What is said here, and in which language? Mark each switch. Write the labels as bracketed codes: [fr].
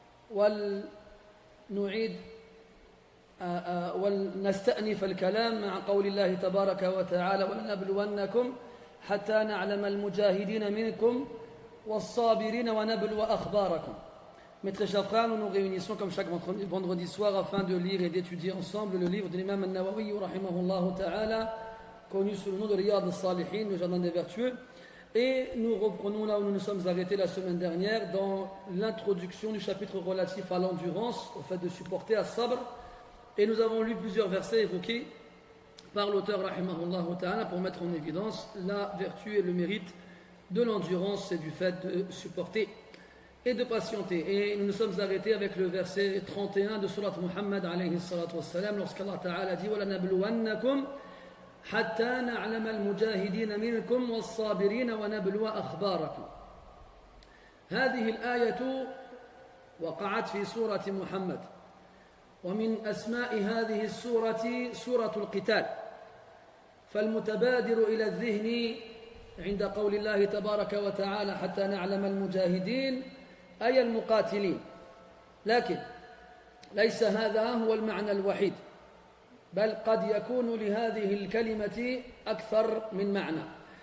[ar] ونعيد ونستأنف الكلام مع قول الله تبارك وتعالى: ولنبلونكم حتى نعلم المجاهدين منكم والصابرين ونبلو أخباركم. [fr] Mes très chers frères, nous nous réunissons comme chaque vendredi soir afin de lire et d'étudier ensemble le livre de l'imam al-Nawawi rahimahullah ta'ala, connu sous le nom de Riyad al-Salihin, le jardin des vertueux. Et nous reprenons là où nous nous sommes arrêtés la semaine dernière, dans l'introduction du chapitre relatif à l'endurance, au fait de supporter as-sabr. Et nous avons lu plusieurs versets évoqués par l'auteur rahimahullah ta'ala pour mettre en évidence la vertu et le mérite de l'endurance et du fait de supporter et de patienter. Et nous nous sommes arrêtés avec le verset 31 de Surat Muhammad alayhi salatu wassalam, lorsqu'Allah ta'ala dit: [ar] وَلَنَبْلُوَنَّكُمْ حَتَّى نَعْلَمَ الْمُجَاهِدِينَ مِنْكُمْ وَالصَّابِرِينَ وَنَبْلُوَ أَخْبَارَكُمْ. هذه الآية وقعت في سورة محمد، ومن أسماء هذه السورة سورة القتال، فالمتبادر إلى الذهن عند قول الله تبارك وتعالى حتى نعلم المجاهدين أي المقاتلين، لكن ليس هذا هو المعنى الوحيد، بل قد يكون لهذه الكلمة أكثر من معنى.